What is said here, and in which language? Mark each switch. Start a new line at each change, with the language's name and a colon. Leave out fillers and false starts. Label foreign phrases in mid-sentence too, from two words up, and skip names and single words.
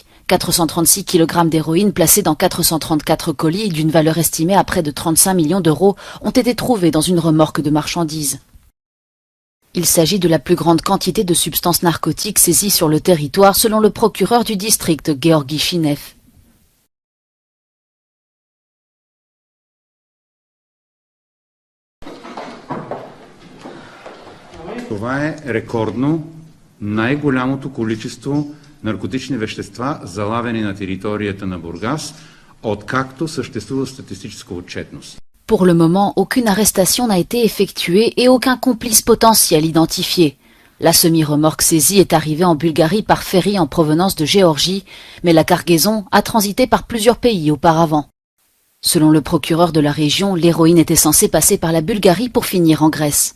French: 436 kg d'héroïne placés dans 434 colis d'une valeur estimée à près de 35 millions d'euros ont été trouvés dans une remorque de marchandises. Il s'agit de la plus grande quantité de substances narcotiques saisies sur le territoire selon le procureur du district Georgi Shinev.
Bulgarian: Това е рекордно най-голямото количество наркотични вещества, залавени на територията на Бургас, откакто съществува статистическа отчетност.
French: Pour le moment, aucune arrestation n'a été effectuée et aucun complice potentiel identifié. La semi-remorque saisie est arrivée en Bulgarie par ferry en provenance de Géorgie, mais la cargaison a transité par plusieurs pays auparavant. Selon le procureur de la région, l'héroïne était censée passer par la Bulgarie pour finir en Grèce.